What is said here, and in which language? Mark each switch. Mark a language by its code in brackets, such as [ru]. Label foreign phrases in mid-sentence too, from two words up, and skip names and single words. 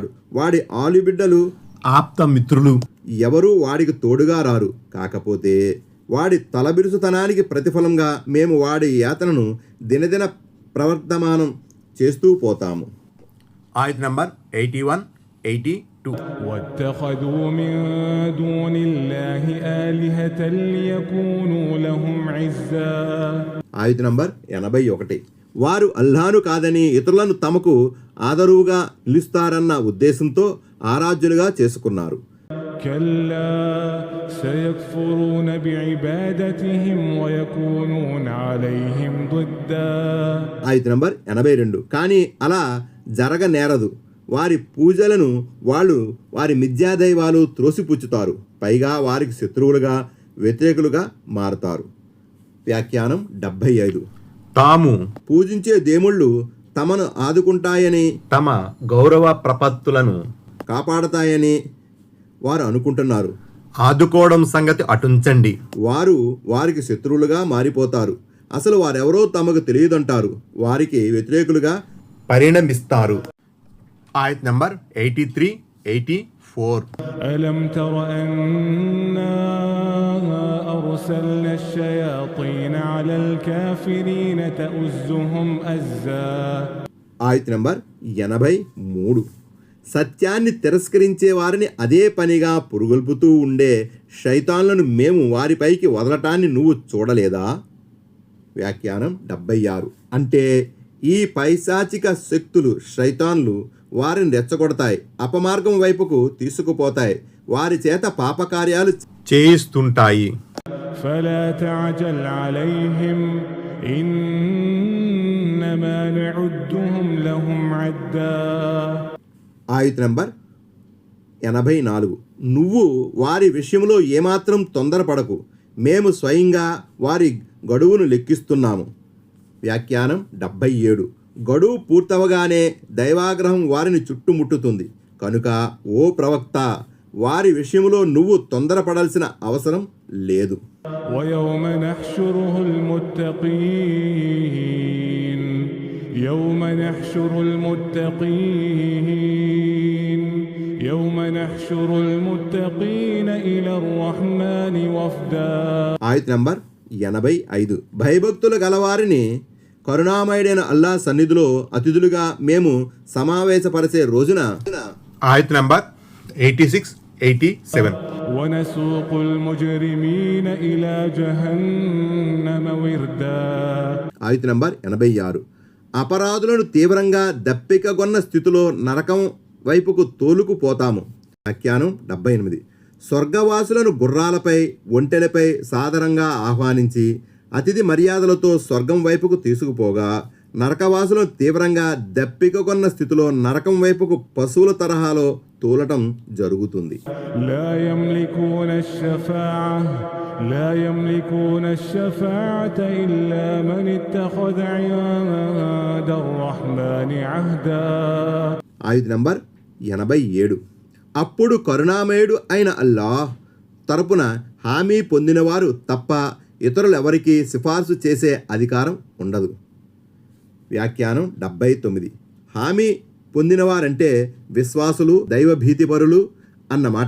[te] వాడి ఆలుబిడ్డలు, ఆప్త మిత్రులు ఎవరూ వాడికి తోడుగా రారు. కాకపోతే వాడి తలబిరుసుతనానికి ప్రతిఫలంగా మేము వాడి యాతనను దినదిన ప్రవర్తమానం చేస్తూ పోతాము. ఆయత్ నంబర్ 81, 82. [ar] واتخذوا من دون الله آلهة ليكونوا لهم عزا. [te] ఆయత్ నంబర్ 81. వారు అల్లాహ్ను కాదని ఇతరులను తమకు ఆదరువుగా నిలుస్తారన్న ఉద్దేశంతో ఆరాధ్యులుగా చేసుకున్నారు. [ar] كلا سيكفرون بعبادتهم ويكونون عليهم ضدا. [te] ఆయత్ నంబర్ 82. కానీ అలా జరగనేరదు. వారి పూజలను వాళ్ళు వారి మిథ్యాదైవాలు త్రోసిపుచ్చుతారు. పైగా వారికి శత్రువులుగా వ్యతిరేకులుగా మారతారు. వ్యాఖ్యానం 75. తాము పూజించే దేవుళ్ళు తమను ఆదుకుంటాయని, తమ గౌరవ ప్రపత్తులను కాపాడతాయని వారు అనుకుంటున్నారు. ఆదుకోవడం సంగతి అటుంచండి. వారు వారికి శత్రువులుగా మారిపోతారు. అసలు వారెవరో తమకు తెలియదంటారు. వారికి వ్యతిరేకులుగా పరిణమిస్తారు. ఆయత్ నంబర్ 83, 84. [ar] ألم تر أنا أرسلنا الشياطين على الكافرين تؤزهم أزا. [te] ఆయత్ నంబర్ 83. సత్యాన్ని తిరస్కరించే వారిని అదే పనిగా పురుగొల్పుతూ ఉండే శైతాన్లను మేము వారిపైకి వదలటాన్ని నువ్వు చూడలేదా? వ్యాఖ్యానం 76. అంటే ఈ పైశాచిక శక్తులు శైతాన్లు వారిని రెచ్చగొడతాయి, అపమార్గం వైపుకు తీసుకుపోతాయి, వారి చేత పాపకార్యాలు చేయిస్తుంటాయి. [ar] فلا تعجل عليهم إنما نعدهم لهم عدا. [te] ఆయత్ నంబర్ 84. నువ్వు వారి విషయంలో ఏమాత్రం తొందరపడకు, మేము స్వయంగా వారి గడువును లెక్కిస్తున్నాము. వ్యాఖ్యానం 77. గడువు పూర్తవగానే దైవాగ్రహం వారిని చుట్టుముట్టుతుంది. కనుక ఓ ప్రవక్త, వారి విషయంలో నువ్వు తొందరపడాల్సిన అవసరం లేదు. [ar] ويوم نحشره المتقين يوم نحشر المتقين يوم نحشر المتقين إلى الرحمن وفدا. [te] ఆయత్ నంబర్ 85. భయభక్తులు గలవారిని కరుణామయుడైన అల్లా సన్నిధిలో అతిథులుగా మేము సమావేశపరిచే రోజున ఆయత్ నంబర్ 86, 87. [ar] ونسوق المجرمين إلى جهنم وردا. [te] ఆయత్ నంబర్ 86. అపరాధులను తీవ్రంగా దప్పికగొన్న స్థితిలో నరకం వైపుకు తోలుకుపోతాము. వ్యాఖ్యానం 78. స్వర్గవాసులను గుర్రాలపై ఒంటెలపై సాదరంగా ఆహ్వానించి అతిథి మర్యాదలతో స్వర్గం వైపుకు తీసుకుపోగా నరకవాసులను తీవ్రంగా దప్పికగొన్న స్థితిలో నరకం వైపుకు పశువుల తరహాలో తోలటం జరుగుతుంది. [ar] لا يملكون الشفاعة إلا من اتخذ عند الرحمن عهدا. [te] ఆయత్ నంబర్ 87. అప్పుడు కరుణామయుడు అయిన అల్లాహ్ తరపున హామీ పొందినవారు తప్ప ఇతరులెవరికీ సిఫార్సు చేసే అధికారం ఉండదు. వ్యాఖ్యానం 79. హామీ పొందినవారంటే విశ్వాసులు, దైవభీతిపరులు అన్నమాట.